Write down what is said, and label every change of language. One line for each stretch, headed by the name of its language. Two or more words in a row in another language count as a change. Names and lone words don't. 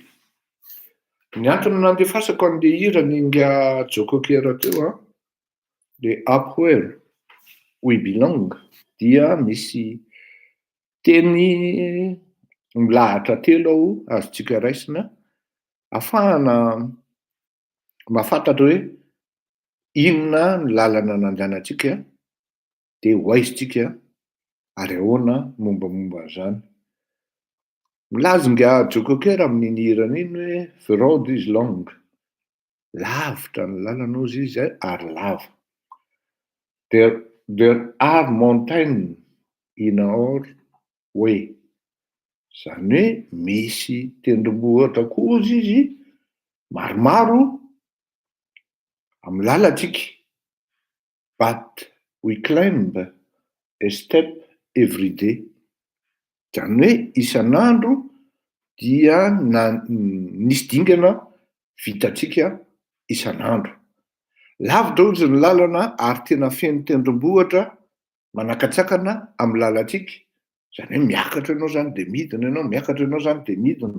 Malagasy: Ny antony nandefasako an'le hira ninga Joko Kera teo le Up Where We Belong dia misy teny milahatra telo ao azotsika raisina ahafahana mahafantatra hoe inona ny lalana nandehanantsika dia hoaizitsika ary ahoana mombamomba an'izany. Milaza nga Joko Kera amin'iny hirany iny hoe
English: the road is long.
Malagasy: Lavitra ny lalana ozy izy ary lava.
English: There are mountains in our way.
Malagasy: Zany hoe misy tendrombohitra koa ozy izy maromaro amin'ny lalantsika.
English: But we climb a step every day.
Malagasy: Zany hoe isan'andro dia nisy dingana vitantsika isan'andro. Lavitra ozy ny lalana ary tena feno tendrombohitra manakatsakana amin'ny lalantsika. Zany hoe miakatra ianao zany de midina ianao, miakatra ianao zany de midina.